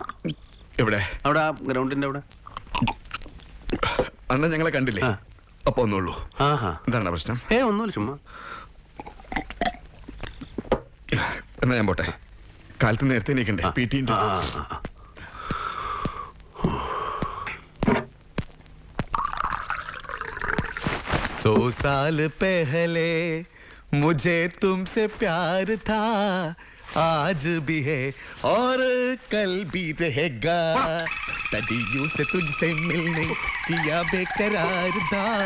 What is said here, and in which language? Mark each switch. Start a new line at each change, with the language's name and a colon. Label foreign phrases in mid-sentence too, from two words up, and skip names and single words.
Malayalam: എവിടെ അവിടെ ആ ഗ്രൗണ്ടിന്റെ അവിടെ അന്ന് ഞങ്ങളെ കണ്ടില്ലേ ആ. അപ്പൊ ഒന്നുള്ളൂ ആഹാ എന്താണ് പ്രശ്നം ഒന്നുമില്ല ചുമ്മാ എന്നാ ഞാൻ പോട്ടെ കാലത്ത് നേരത്തെ എണീക്കണ്ടേ ആ. പി ടി ആ, ആ, ആ.
Hindi: सौ साल पहले मुझे तुमसे प्यार था आज भी है और कल भी रहेगा सदियों से तुझसे मिलने किया बेकरार था